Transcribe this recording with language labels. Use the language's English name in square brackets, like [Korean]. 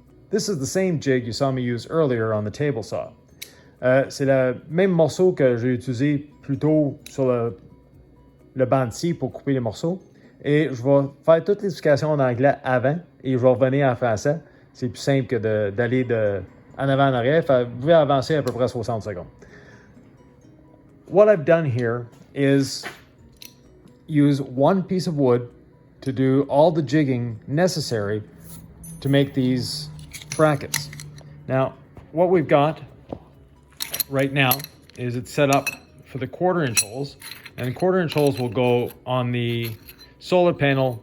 [English] This is the same jig you saw me use earlier on the table saw. [French] C'est le même morceau que j'ai utilisé plus tôt sur le banc de scie pour couper les morceaux. Et je vais faire toute l'explication en anglais avant et je vais revenir en français. C'est plus simple que d'aller en avant en arrière. Vous pouvez avancer à peu près 60 secondes. [English] What I've done here is use one piece of wood to do all the jigging necessary to make these brackets. Now, what we've got right now is it's set up for the 1/4-inch holes, and the 1/4-inch holes will go on the solar panel.